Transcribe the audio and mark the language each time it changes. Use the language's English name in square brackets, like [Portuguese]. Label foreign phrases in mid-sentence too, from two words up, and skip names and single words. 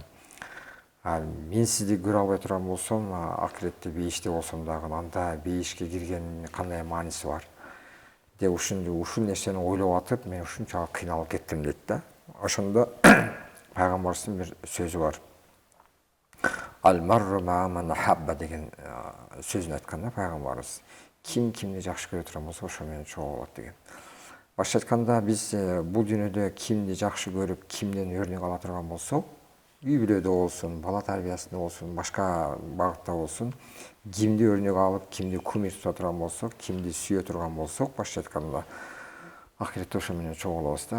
[Kyrgyz] Мен сизди көрө албай турган болсом, акиретте бейиште болсом дагы анда бейишке киргендин кандай мааниси бар деп ушул нерсени ойлоп атып, мен ушунчалык кыйналып кеттим дейт да. Ошондо пайгамбарыбыздын бир сөзү бар. [Arabic] المرء مع من أحب [Kyrgyz] деген сөзүн айткан да пайгамбарыбыз. Ким кимди жакшы көрө турган болсо, ошо менен чогуу болот деген. Башка айтканда, биз бул дүйнөдө кимди жакшы көрүп, кимден өрнөк ала турган болсок, үй бүлөдө болсун, бала тарбиясында болсун, башка багытта болсун, кимди өрнөк алып, кимди кумир тута турган болсок, кимди сүйө турган болсок, башка айтканда, акиретте ошо менен чогуу болобуз да.